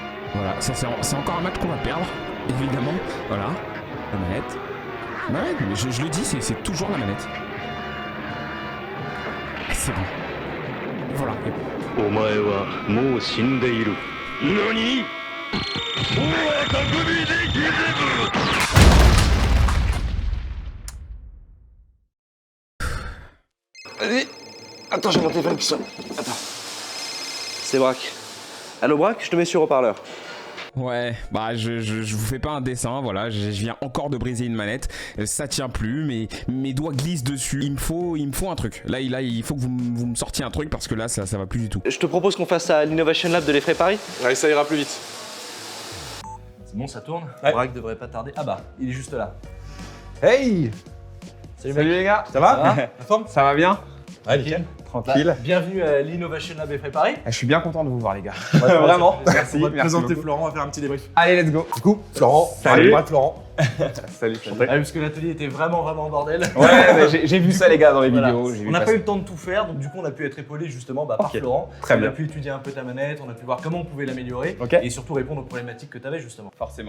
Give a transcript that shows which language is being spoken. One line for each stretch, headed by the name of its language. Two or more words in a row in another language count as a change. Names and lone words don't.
French: Voilà, ça c'est encore un match qu'on va perdre, évidemment. Voilà, la manette. Ouais, mais je le dis, c'est toujours la manette. C'est bon. Voilà.
Japanese: お前はもう死んでいる。何？もう匠でギゼブ。
French: Vas-y. Attends, j'ai mon téléphone qui sonne. Attends. C'est Braque. Allô Braque, je te mets sur haut-parleur. Ouais, bah je vous fais pas un dessin, voilà, je viens encore de briser une manette, ça tient plus, mes doigts glissent dessus, il me faut un truc. Là il faut que vous me sortiez un truc parce que là ça va plus du tout. Je te propose qu'on fasse ça à l'Innovation Lab de l'Effray Paris. Ouais, ça ira plus vite. C'est bon, ça tourne. Ouais. Braque devrait pas tarder. Ah bah, il est juste là. Hey! Salut les gars, ça va? va La forme? Ça va bien? Ouais, nickel. Tranquille. Bah, bienvenue à l'Innovation Lab Effray Paris. Je suis bien content de vous voir les gars. Vraiment. Merci, On va te présenter beaucoup. Florent, on va faire un petit débrief. Allez,
English: let's go.
French: Du coup, Florent, Salut. Braque Florent. Salut. Ah, parce que l'atelier était vraiment en bordel. Ouais, mais j'ai vu ça les gars dans les Voilà. vidéos. j'ai vu On n'a pas passer. eu le temps de tout faire, donc du coup on a pu être épaulé justement par Ok. Florent. Très on bien. a pu étudier un peu ta manette, on a pu voir comment on pouvait l'améliorer Ok. et surtout répondre aux problématiques que tu avais justement. Forcément.